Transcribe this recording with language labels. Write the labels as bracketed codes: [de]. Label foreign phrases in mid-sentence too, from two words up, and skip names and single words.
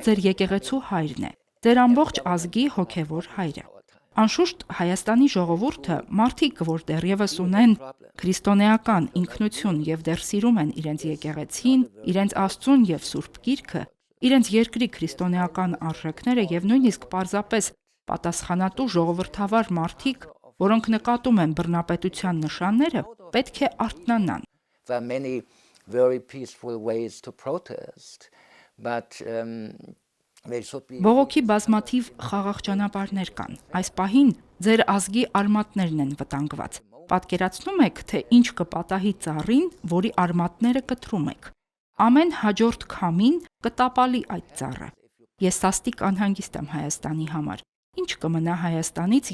[hy] ձեր եկեղեցու հայրն է, ձեր ամբողջ ազգի հոգևոր հայրը։ Անշուշտ Հայաստանի ժողովուրդը մարդիկ, որ դեռևս ունեն քրիստոնեական ինքնություն եւ դեռ սիրում են իրենց եկեղեցին, իրենց Աստծուն եւ Սուրբ Գիրքը, իրենց երկրի քրիստոնեական արժեքները եւ նույնիսկ պարզապես պատասխանատու ժողովրդավար մարդիկ, որոնք նկատում են բռնապետության նշանները, պետք է արթնանան։ [en] There are many very peaceful ways to protest, but they should be [hy] Բողոքի բազմաթիվ խաղաղ ճանապարհներ կան։ Այս պահին ձեր ազգի արմատներն են վտանգված։ Պատկերացնում եք, թե ինչ կպատահի ծառին, որի արմատները կտրում եք։ Ամեն հաջորդ քամին կտապալի այդ ծառը։ Ես սաստիկ անհանգիստ եմ Հայաստանի համար։ Ինչ կմնա Հայաստանից,